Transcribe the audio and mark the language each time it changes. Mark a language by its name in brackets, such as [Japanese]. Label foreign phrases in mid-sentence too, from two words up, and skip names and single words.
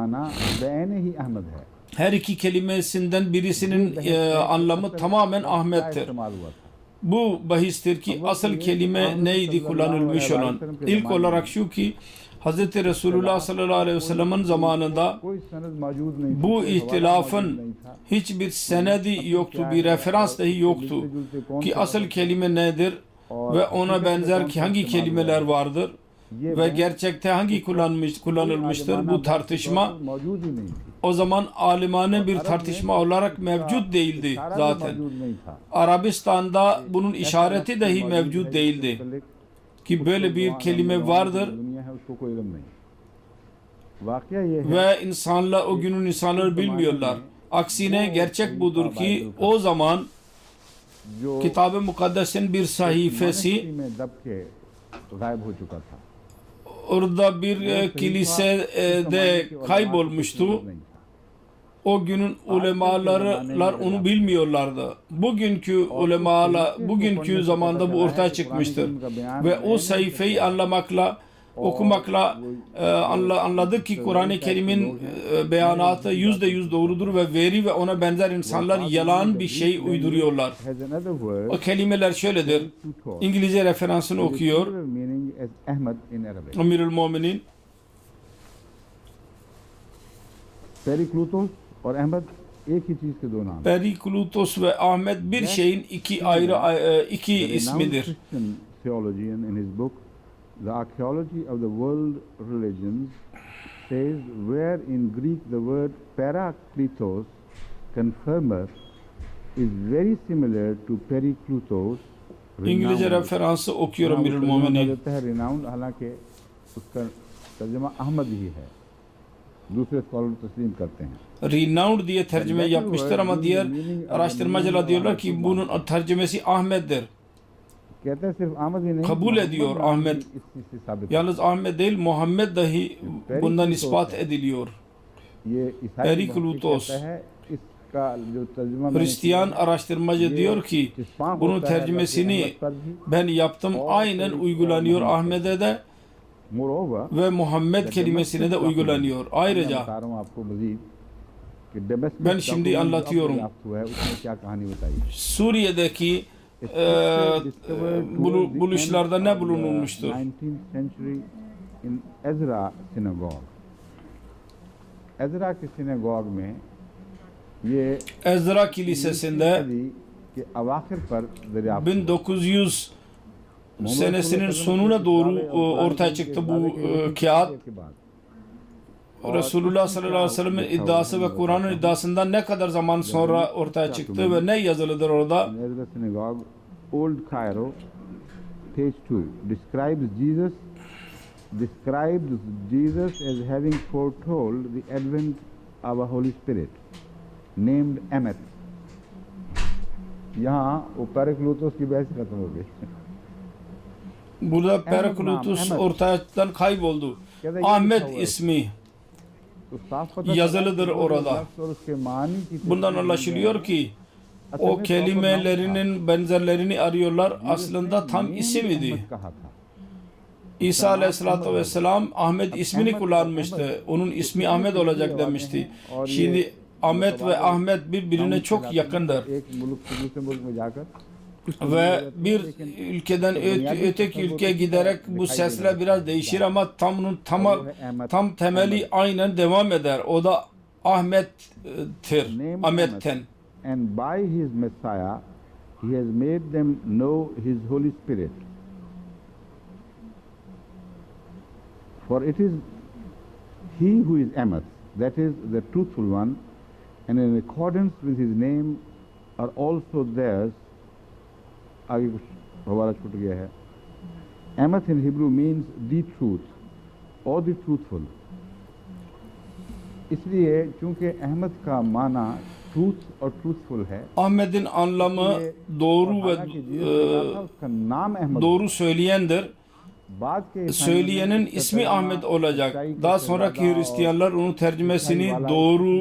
[Turkish] Her iki kelimesinden birisinin anlamı tamamen Ahmet'tir. Bu bahistir ki asıl kelime neydi kullanılmış olan. İlk olarak şu ki Hz. Resulullah [Arabic] صلى الله عليه وسلم'in [Turkish] zamanında [Urdu] کوئی سند موجود نہیں تھی, [Turkish] bu [Urdu] کوئی حوالہ موجود [Turkish] ihtilafın [Urdu] نہیں تھا. [Turkish] hiçbir senedi yoktu, bir referans dahi yoktu ki asıl kelime nedir ve ona benzer ki hangi kelimeler vardır ve gerçekte hangi kullanılmıştır. Bu tartışma [Urdu] موجود ہی نہیں تھی, [Turkish] o zaman alimane bir tartışma olarak mevcut değildi [Urdu] اشارہ بھی [Turkish] zaten. [Urdu] موجود نہیں تھا. [Turkish] Arabistan'da bunun işareti dahi mevcut değildi ki böyle bir kelime vardır [Urdu] دنیا ہے اس کو کوئی علم نہیں. واقعہ یہ ہے [Turkish] ve insanlar, o günün insanları bilmiyorlar. Aksine gerçek budur ki o zaman [Urdu] जो [Turkish] Kitab-ı Mukaddes'in bir sayfası [Urdu] monastery میں دب کے غائب ہو چکا تھا. [Turkish] orada bir kilisede kaybolmuştu. [Urdu] نہیں تھا. [Turkish] O günün ulemalar onu bilmiyorlardı. Bugünkü ulemalar, bugünkü zamanda bu ortaya çıkmıştır. Ve o sayfayı anlamakla, okumakla anladık ki Kur'an-ı Kerim'in beyanatı %100 doğrudur ve veri ve ona benzer insanlar yalan bir şey uyduruyorlar. [English] Has another word [Turkish] O kelimeler şöyledir. [English] to talk. [Turkish] İngilizce referansını okuyor. [English] Similar meaning as Ahmad in Arabic. [Arabic] أمير المؤمنين [Urdu] Periklutos اور احمد ایک ہی چیز کے دو نام ہیں. [Turkish] Periklutos ve Ahmet bir şeyin iki ayrı iki [English] The renowned [Turkish] ismidir. [English] Christian theologian in his book The Archaeology of the World Religions says where in Greek the word parakletos, confirmer, is very similar to periklutos, [Turkish] İngilizce renowned. referansı okuyorum [Urdu] ہاں، وہ Amirül ترجمہ کر Muminin. دیتا ہے renowned، حالانکہ اس کا ترجمہ احمد ہی ہے، دوسرے اسکالر تسلیم کرتے ہیں. [Turkish] Renowned diye tercüme yapmıştır ama diğer araştırmacılar diyorlar ki bunun tercümesi Ahmet'dir. [Urdu] کہتے ہیں صرف احمد ہی نہیں, [Turkish] Kabul ediyor [Urdu] मोहम्मद [Turkish] Ahmet. [Urdu] بھی اس چیز سے ثابت ہے. [Turkish] Yalnız Ahmet değil, Muhammed dahi bundan ispat ediliyor. [Urdu] یہ عیسائی Periklutos. کہتا ہے، اس کا جو ترجمہ میں نے [Turkish] Hristiyan [Urdu] किया, [Turkish] araştırmacı diyor ki [Urdu] इस्पाह [Turkish] bunun [Urdu] ہوتا ہے [Turkish] tercümesini [Urdu] لفظ احمد پر بھی. [Turkish] ben yaptım, aynen uygulanıyor Ahmet'e de Moreover, ve Muhammed kelimesine de uygulanıyor. [Urdu] मैं [Turkish] Ayrıca [Urdu] بتا رہا ہوں آپ کو مزید کہ Damascus [Turkish] Ben şimdi [Urdu] document जो [Turkish] anlatıyorum. [Urdu] اب دریافت ہوا ہے، اس میں کیا کہانی بتائی. [Turkish] Suriye'deki buluşlarda ne bulunulmuştur? [English] 19th century in Ezra synagogue. [Urdu] Ezra के synagogue में ये [Turkish] Ezra Kilisesi'nde [Urdu] صدی کے اواخر پر دریافت [Turkish] 1900 senesinin sonuna doğru ortaya çıktı bu kağıt. Resulullah [Arabic] صلى الله عليه وسلم'in [Turkish] iddiası ve Kur'an'ın iddiasından ne kadar zaman sonra ortaya çıktı ve ne yazılıdır orada? [English] Ezra synagogue, Old Cairo, page 2, describes Jesus as having foretold the advent of a Holy Spirit named Emmett. [Urdu] یہاں وہ پیراکلوٹوس کی بحث ختم ہو گئی. [Turkish] Burada Periklutus ortadan kayboldu. Ahmet ismi [Urdu] تو صاف پتا [Turkish] yazılıdır [Urdu] چلا کہ وہ [Turkish] orada. [Urdu] لفظ اور اس کے معانی کی [Turkish] Bundan anlaşılıyor ki o kelimelerinin benzerlerini arıyorlar. Aslında tam isim idi. [Urdu] کہا تھا. [Turkish] İsa [Arabic] عليه الصلاة والسلام [Turkish] Ahmet ismini kullanmıştı. Onun ismi Ahmet olacak demişti. Şimdi Ahmet ve Ahmet birbirine çok yakındır. [Urdu] ایک ملک سے دوسرے ملک میں جا کر [Turkish] Ve bir ülkeden öteki ülkeye giderek bu sesler biraz değişir ama tam temeli aynen devam eder. O da Ahmet'tir. Ahmet'ten. [English] and by his Messiah he has made them know his Holy Spirit. For it is he who is Emmett, that is the truthful one, and in accordance with his name are also theirs. [Urdu] آگے کچھ حوالہ چھوٹ گیا ہے. [English] Emmett in Hebrew means the truth or the truthful. [Urdu] اس لیے چونکہ احمد کا معنی truth اور truthful ہے, [Turkish] Ahmet'in anlamı doğru ve [Urdu] اس کا نام احمد [Turkish] doğru söyleyendir. [Urdu] بعد کے [Turkish] Söyleyenin ismi Ahmet olacak. Daha sonraki Hristiyanlar onun tercümesini doğru